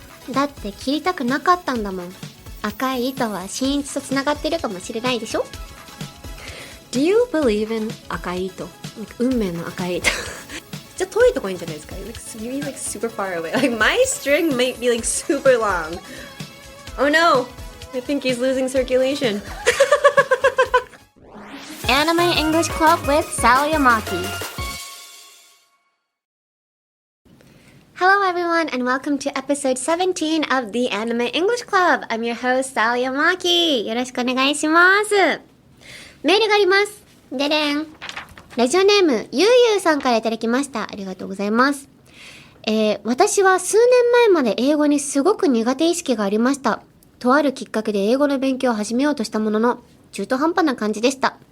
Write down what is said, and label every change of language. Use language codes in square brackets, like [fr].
[ja] だって切りたくなかったんだもん。赤い糸は新一とつながってるかもしれないでしょ。 [en] Do you believe in 赤い糸？ [ja] 運命の赤い糸。じゃあ遠いとこいいんじゃないですか。 [en] Maybe like super far away. Like my string might be like super long. Oh no! I think he's losing circulation. Anime English Club with Sal Yamaki. Hello everyone and welcome to episode 17 of the Anime English Club. I'm your host Sal Yamaki. [ja] よろしくお願いします。メールがあります。ででん。ラジオネームゆうゆうさんからいただきました。ありがとうございます。私は数年前まで英語にすごく苦手意識がありました。とあるきっかけで英語の勉強を始めようとしたものの、中途半端な感じでした。